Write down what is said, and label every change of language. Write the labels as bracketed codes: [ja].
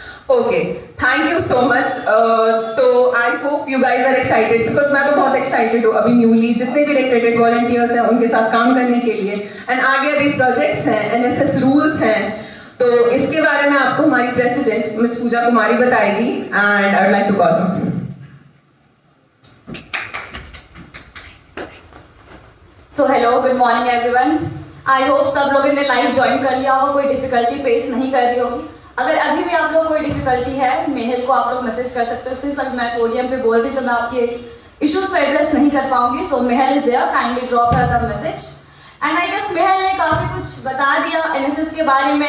[en] Okay, thank you so much. [hi] तो [en] I hope you guys are excited, because [hi] मैं तो बहुत एक्साइटेड हूँ अभी न्यूली जितने भी रिक्रूटेड वॉलंटियर्स हैं उनके साथ काम करने के लिए. एंड आगे अभी प्रोजेक्ट्स हैं, एनएसएस रूल्स हैं, तो इसके बारे में आपको हमारी प्रेसिडेंट मिस पूजा कुमारी बताएगी. [en] And I would like to call him. So hello, good morning everyone. [hi] I hope सब लोगों ने लाइव ज्वाइन कर लिया होगा, कोई डिफिकल्टी फेस नहीं कर रही होगी. अगर अभी भी आप लोग कोई डिफिकल्टी है, मेहल को आप लोग मैसेज कर सकते हो. सिर्फ अभी मैं पोडियम पे बोल रही तो मैं आपके इश्यूज को एड्रेस नहीं कर पाऊंगी. [en] So Mehal is there, kindly drop her the message. And I guess [hi] मेहल ने काफी कुछ बता दिया एनएसएस के बारे में.